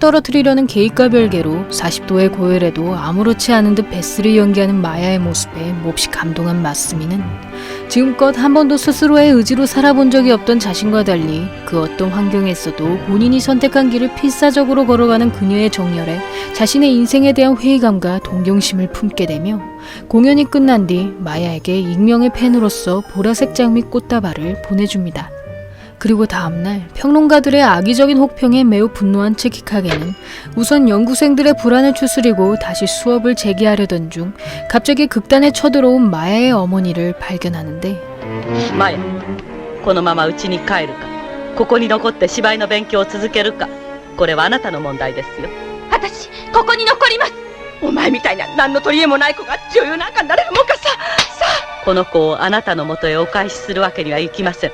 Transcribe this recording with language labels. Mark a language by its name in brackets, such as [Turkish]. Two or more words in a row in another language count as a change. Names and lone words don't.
[Korean] 떨어뜨리려는 계획과 별개로 40도의 고열에도 아무렇지 않은 듯 베스를 연기하는 마야의 모습에 몹시 감동한 마스미는 지금껏 한 번도 스스로의 의지로 살아본 적이 없던 자신과 달리 그 어떤 환경에서도 본인이 선택한 길을 필사적으로 걸어가는 그녀의 정열에 자신의 인생에 대한 회의감과 동경심을 품게 되며, 공연이 끝난 뒤 마야에게 익명의 팬으로서 보라색 장미 꽃다발을 보내줍니다. 그리고 다음날 평론가들의 악의적인 혹평에 매우 분노한 치키카게는 우선 연구생들의 불안을 추스리고 다시 수업을 재개하려던 중 갑자기 극단에 쳐들어온 마야의 어머니를 발견하는데, [Japanese] マヤ、このまま家に帰るか、ここに残って芝居の勉強を続けるか、これはあなたの問題ですよ。私ここに残ります。お前みたいな何の取り柄もない子が女優なんかになれるもんかさ。この子をあなたの元へお返しするわけにはいきません。